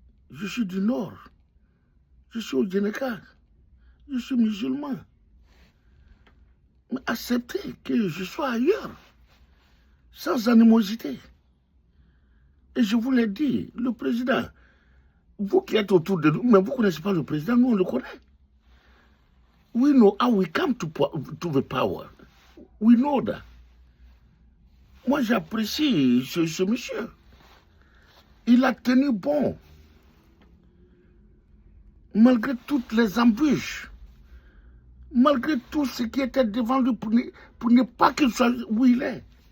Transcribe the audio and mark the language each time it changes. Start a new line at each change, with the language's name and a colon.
French: Je suis du Nord. Je suis au Sénégal. Je suis musulman. Mais acceptez que je sois ailleurs, sans animosité. Et je vous l'ai dit, le président, vous qui êtes autour de nous, mais vous ne connaissez pas le président, nous on le connaît.
English: We know how we come to the power. We know that.
French: Moi j'apprécie ce monsieur. Il a tenu bon. Malgré toutes les embûches. Malgré tout ce qui était devant lui pour ne pas qu'il soit où il est.